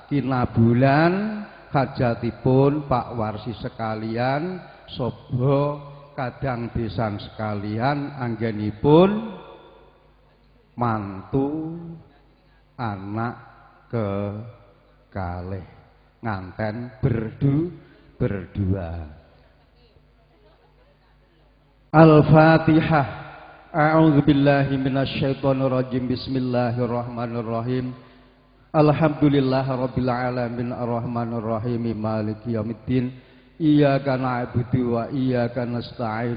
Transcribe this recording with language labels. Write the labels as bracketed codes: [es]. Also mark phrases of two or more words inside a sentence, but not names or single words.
[jv] Kinabulan hajatipun Pak Warsi sekalian, sobo kadang desan sekalian, anggenipun mantu anak kekalih nganten berdua. [ar] Al-Fatihah. أعوذ بالله من الشيطان الرجيم. بسم الله الرحمن الرحيم. الحمد لله رب العالمين الرحمن الرحيم مالك يوم الدين. إياك نعبد وإياك نستعين.